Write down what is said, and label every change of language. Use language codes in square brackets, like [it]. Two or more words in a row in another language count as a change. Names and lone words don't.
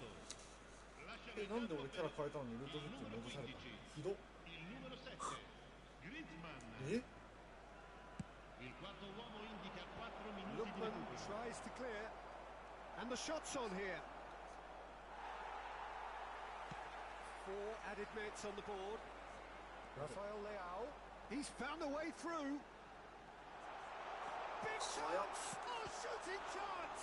[it] Lasciano il [ja] なんで俺キャラ [it] campo per [ja] 変えたのにルートフックに戻されたの？ひどっ。 [it] il numero 7, Griezmann. [ja] え？ [it] Il quarto uomo indica 4 minuti di [en] Lookman [it] recupero. [en] tries to clear. And the shot's on here. 4 added minutes on the board. Rafael Leao. He's found a way through. Big chance! Oh, shooting chance!